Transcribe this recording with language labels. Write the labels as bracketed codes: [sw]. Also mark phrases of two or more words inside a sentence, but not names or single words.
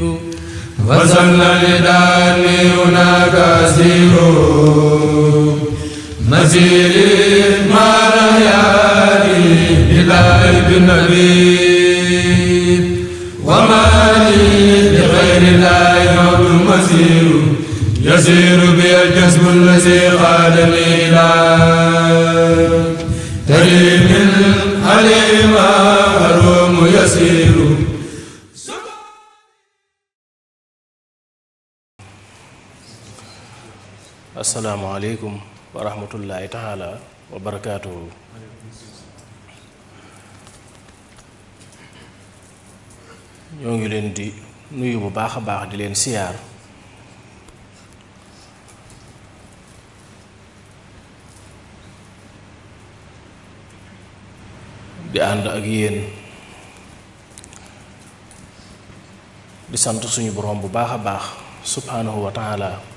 [ar] وصلنا لداني هناك أسير مسير مع ريالي إلى ابن نبي وما لي لغير الله موت مسير يسير بي الجسم الذي قادني إلى تريم عليم أروم يسير. السلام عليكم ورحمة الله تعالى وبركاته. [wo] ñoo ngi leen di nuyu bu baax a baax di leen siyaar di ànd ak yéen di sant suñu boroom bu baax a baax [ar] سبحانه وتعالى